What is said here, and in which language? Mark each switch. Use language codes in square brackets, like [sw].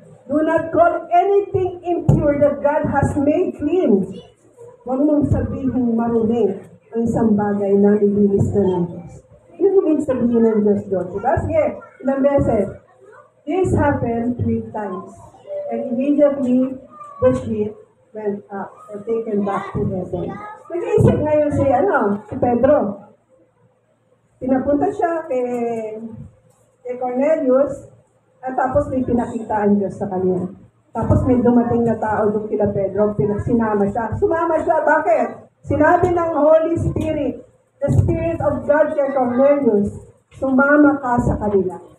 [en] Do not call anything impure that God has made clean. [tl] Huwag mong sabihin marumi ang isang bagay na nilinis na ng Diyos. Yun yung sabihin ng Diyos doon. Diba? Sige, ilang beses. [en] This happened 3 times. And immediately, the ship went up or taken back to heaven. [tl] Nag-iisip ngayon si Pedro. Pinapunta siya kay Cornelius at tapos may pinakitaan Diyos sa kanya. Tapos may dumating na tao doon kila Pedro, sinama siya. Sumama siya, bakit? Sinabi ng Holy Spirit, the Spirit of God kay Cornelius, sumama ka sa kanila.